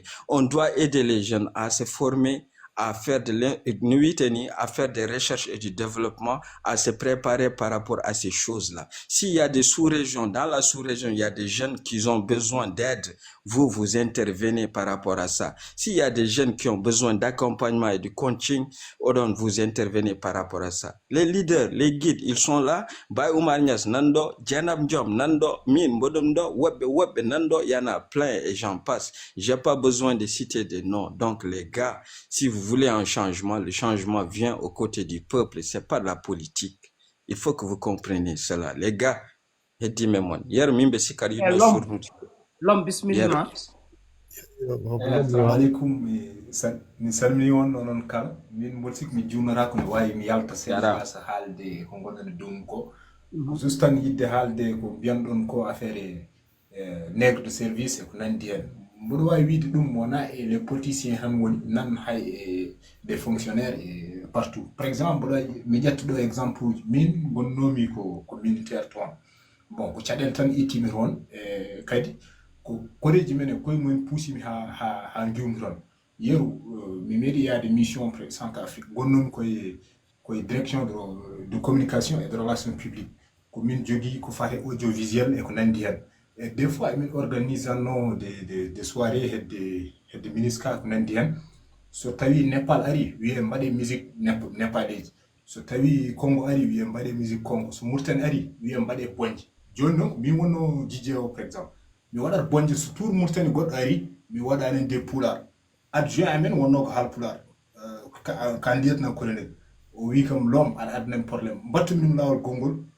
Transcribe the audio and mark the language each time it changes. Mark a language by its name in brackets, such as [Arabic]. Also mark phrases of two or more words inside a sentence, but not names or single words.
[French] On doit aider les jeunes à se former, à faire à faire des recherches et du développement, à se préparer par rapport à ces choses-là. S'il y a des sous-régions, dans la sous-région, il y a des jeunes qui ont besoin d'aide, vous intervenez par rapport à ça. S'il y a des jeunes qui ont besoin d'accompagnement et de coaching, vous intervenez par rapport à ça. Les leaders, les guides, ils sont là. Bay Oumar Niass, Nando, Djanab Diom, Nando, Min, Bodomdo, Webbe, Nando, il y en a plein et j'en passe. J'ai pas besoin de citer des noms. Donc, les gars, si vous voulez un changement, le changement vient aux côtés du peuple. C'est pas de la politique. Il faut que vous compreniez cela. Les gars, hier, Mimbe Sikari, l'homme, [Arabic] bismillah. Assalamu alaikum. [Fula] Mi salmini on onon kala min bolsik mi jumnata ko mi wawi mi yalta seeɗa sa haalde ko gonɗon dow ko juste tan yidde haalde ko mbiyanɗon ko [French] affaire nègre de service [Fula] e ko nandi hen mboɗo wawi wiide ɗum wona e [French] les politiciens [Fula] han woni nan hay e [French] des fonctionnaires [Fula] e partout [French] par exemple [Fula] mboɗo wawi mi ƴetta ɗo exemple uji min gonnomi ko militaire toon bon ko caɗele tan ittimi toon e kadi ko koreji men e koye mumen puusimi ha giwmi toon yeru mi meeɗi yaade mission Centre Afrique gonnomi koye [French] direction de communication et de relations publiques [Fula] ko min jogui ko fate audiovisuel e ko nandi hen [French] et des fois [Fula] min organisano [French] des soirées [Fula] hedde MINUSCA ko nandi hen so tawi Nepal ari wiye mbaɗe musique népaleji so tawi Congo ari wiye mbaɗe musique Congo so Mauritanie ari wiye mbaɗe bonje joni noon min wonno DJ o [French] par exemple [Fula] mi waɗat bonje so tour Mauritanie goɗɗo ari mi waɗani des pulaar adjoint amen wonno ko haal pulaar ka ndiyatna colonel o wi kam l'homme aɗa adnan probléme mbattumin lawol gongol